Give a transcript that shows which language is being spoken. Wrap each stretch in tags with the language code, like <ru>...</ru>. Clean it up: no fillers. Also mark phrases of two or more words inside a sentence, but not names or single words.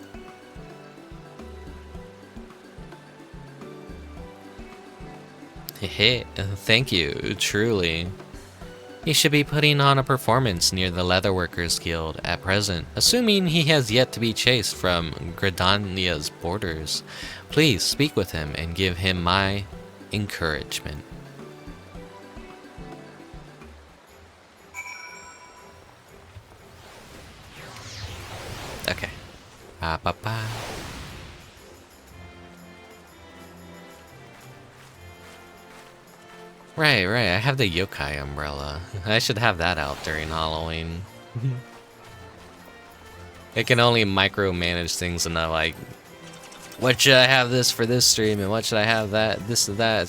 <en>Hehe, thank you, truly. He should be putting on a performance near the Leatherworkers Guild at present, assuming he has yet to be chased from Gridania's borders. Please speak with him and give him my encouragement. Okay. Ba-ba. Right, I have the yokai umbrella. I should have that out during Halloween. It can only micromanage things and not like, what should I have this for this stream and what should I have that, this and that.</en>